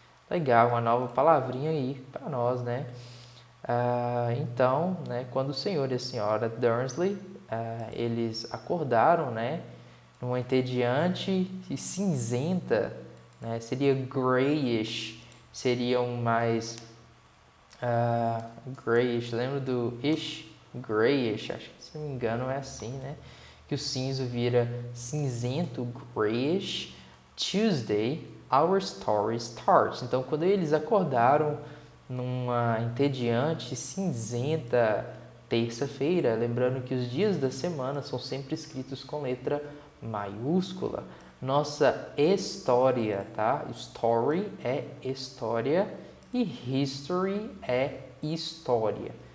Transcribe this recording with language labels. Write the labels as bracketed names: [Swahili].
[Portuguese] Legal, uma nova palavrinha aí para nós, né? Então, né, quando o senhor e a senhora Dursley, eles acordaram, né, numa entediante e cinzenta, né, seria grayish, seriam mais grayish, lembra do ish? Grayish, acho que se não me engano é assim, né, que o cinza vira cinzento, grayish. [English] Tuesday, our story starts. [Portuguese] Então, quando eles acordaram numa entediante, cinzenta terça-feira, lembrando que os dias da semana são sempre escritos com letra maiúscula. Nossa história, tá? Story é história e history é história.